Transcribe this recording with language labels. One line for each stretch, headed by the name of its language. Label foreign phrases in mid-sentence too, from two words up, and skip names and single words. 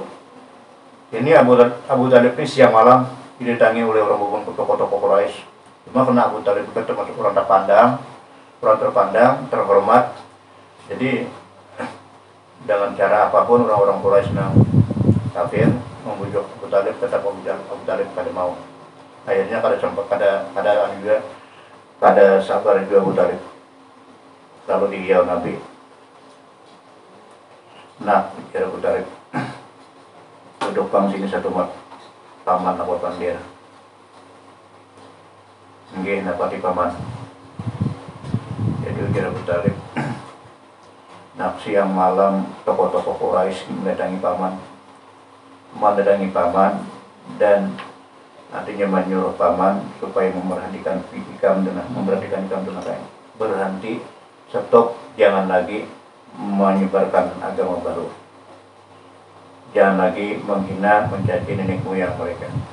Indonesian: Ini Abu Talib ini siang malam didatangi oleh orang tokoh-tokoh Quraisy. Cuma karena Abu Talib itu termasuk orang terpandang, terhormat. Jadi dengan cara apapun orang-orang Quraisy kafir membujuk Abu Talib, tetap Abu Talib pada mau.
Banjar: Akhirnya kada sabar juga Abu Talib. Lalu dihiau Nabi. Nah, bicara Abu Talib. Duduk bang sini satu mat. Paman apa pandir.
Javanese: Nggih napati paman.
Indonesian: Jadi bicara Abu Talib. Siang malam tokoh-tokoh Quraisy mendatangi paman dan artinya menyuruh paman supaya memperhatikan ikam dengan berhenti, stop, jangan lagi menyebarkan agama baru, jangan lagi menghina, mencaci nenek moyang mereka.